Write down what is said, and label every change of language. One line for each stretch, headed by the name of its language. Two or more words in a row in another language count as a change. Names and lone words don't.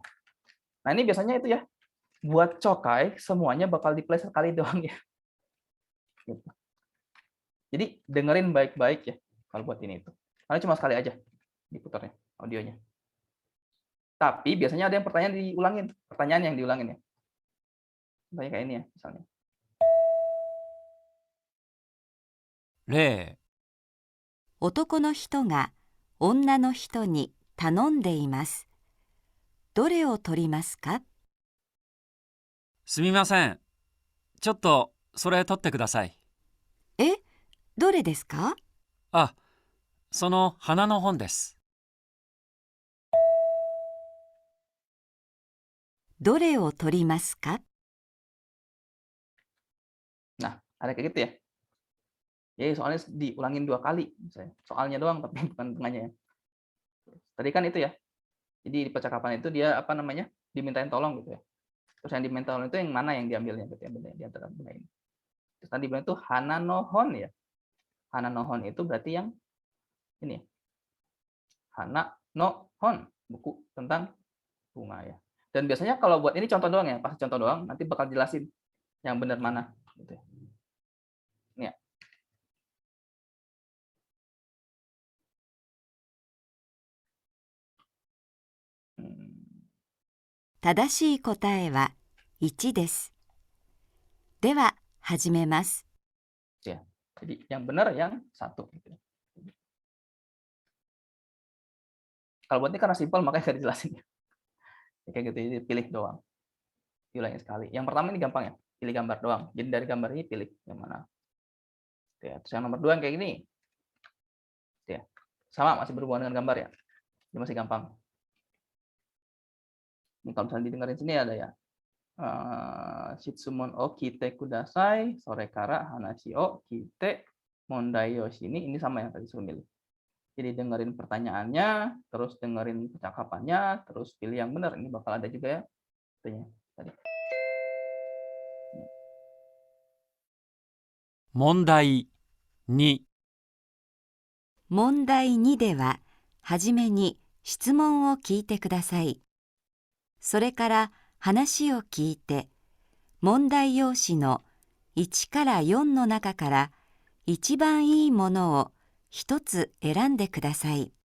Indonesian: Nah ini biasanya itu ya buat cokai semuanya bakal di play sekali doang ya. Gitu. Jadi dengerin baik-baik ya kalau buat ini itu. Karena cuma sekali aja diputarnya audionya. Tapi biasanya ada yang pertanyaan yang diulangin ya. Contohnya kayak ini ya misalnya.
Japanese: 例、男の人が女の人に頼んでいます。どれを取りますか？すみません。ちょっとそれ取ってください。え、どれですか？あ、その花の本です。どれを取りますか？
Indonesian: Nah, ada kayak gitu ya. Jadi soalnya diulangin 2 kali misalnya. Soalnya doang tapi bukan tengahnya ya. Tadi kan itu ya. Jadi di percakapan itu dia apa namanya? Dimintain tolong gitu ya. Terus yang diminta tolong itu yang mana yang diambilnya gitu ya di antara benda ini. Terus tadi bilang itu
Japanese: 花の本
Indonesian: ya.
Japanese: 花の本
Indonesian: itu berarti yang ini ya.
Japanese: 花の本,
Indonesian: buku tentang bunga ya. Dan biasanya kalau buat ini contoh doang ya, pas contoh doang nanti bakal jelasin yang benar mana gitu ya. Ini ya.
Japanese: 正しい答えは1です。では始めます。
Indonesian: Ya. Jadi yang benar yang 1 gitu. Kalau buat ini karena simpel makanya nggak dijelasin ya. Kayak gitu, jadi pilih doang. Diulangi sekali. Yang pertama ini gampang ya, pilih gambar doang. Jadi dari gambar ini pilih yang mana. Ya, terus yang nomor 2 yang kayak gini. Ya. Sama masih berhubungan dengan gambar ya. Ini masih gampang. Ini kalau misalnya didengarin sini ada ya.
Japanese: 質問を聞いてください、それから話を聞いて問題用紙に.
Indonesian: Ini sama yang tadi suruh milih. Jadi dengerin pertanyaannya, terus dengerin percakapannya, terus pilih yang benar. Ini bakal ada juga ya. Tadi.
Japanese: 問題2、問題2では、はじめに質問を聞いてください。それから話を聞いて、問題用紙の1から4の中から一番いいものを一つ選んでください。